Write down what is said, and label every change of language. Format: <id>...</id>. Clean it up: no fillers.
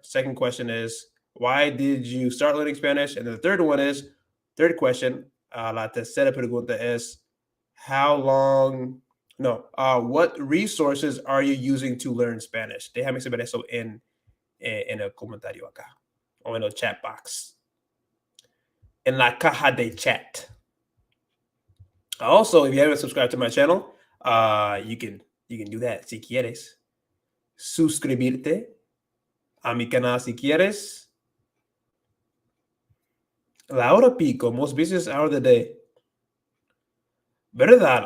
<en>Second question is, why did you start learning Spanish? And then the third one is, third question,</en> <es>la tercera pregunta es,</es> <en>how long, no, what resources are you using to learn Spanish?</en> <es>Déjame saber eso en el comentario acá, o en el chat box, en la caja de chat.</es> <en>Also, if you haven't subscribed to my channel, you can do that</en> <es>si quieres. Suscribirte a mi canal si quieres. La hora pico,</es> <en>most busiest hour of the day.</en> <es>¿Verdad?</es>